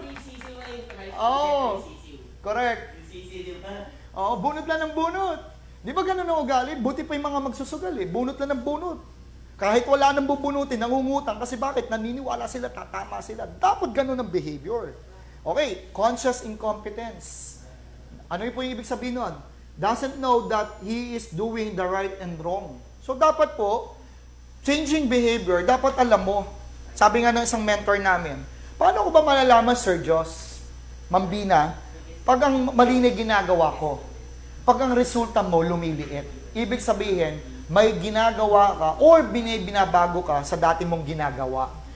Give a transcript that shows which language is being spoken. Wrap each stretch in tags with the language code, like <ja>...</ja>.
<tl>Yung sisiw na yung tricycle. Oo. Yung sisiw.</tl> <en>Correct.</en> <tl>Yung sisiw, di ba? Oo, bunot lang ng bunot. Di ba ganun ang ugali? Buti pa yung mga magsusugal eh. Bunot lang ng bunot. Kahit wala nang bubunutin, nangungutang. Kasi bakit? Naniniwala sila, tatama sila. Dapat ganun ang behavior. Okay, conscious incompetence. Ano yung po yung ibig sabihin nun?</tl> <en>Doesn't know that he is doing the right and wrong.</en> <tl>So dapat po, changing behavior, dapat alam mo. Sabi nga ng isang mentor namin, paano ko ba malalaman, Sir Jos, Ma'am Bina, pag ang mali na ginagawa ko, pag ang resulta mo lumiliit, ibig sabihin, may ginagawa ka or binabago ka sa dati mong ginagawa.</tl>